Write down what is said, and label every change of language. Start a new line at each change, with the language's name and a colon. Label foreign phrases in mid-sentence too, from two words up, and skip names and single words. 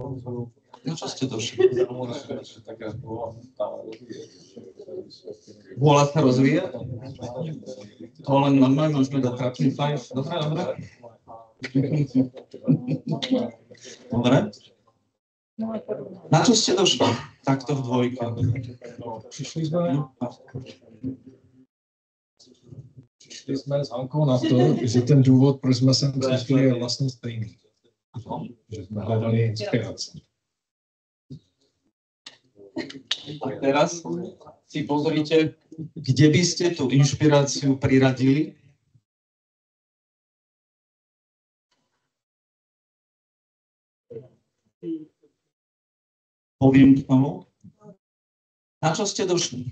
Slovak: Na čo ste došli? Vôľa sa rozvíja? To len normálne môžeme dať trapný five. Dobre, dobre. Dobre. Na čo ste došli? Takto v dvojke.
Czech: Přišli jsme s Hankou na to, že ten důvod, proč jsme sem přišli, je vlastně stejný. Že jsme hledali inspiraci.
Slovak: A teraz si pozrite, kde by ste tú inšpiráciu priradili. Poviem k tomu. Na čo ste došli?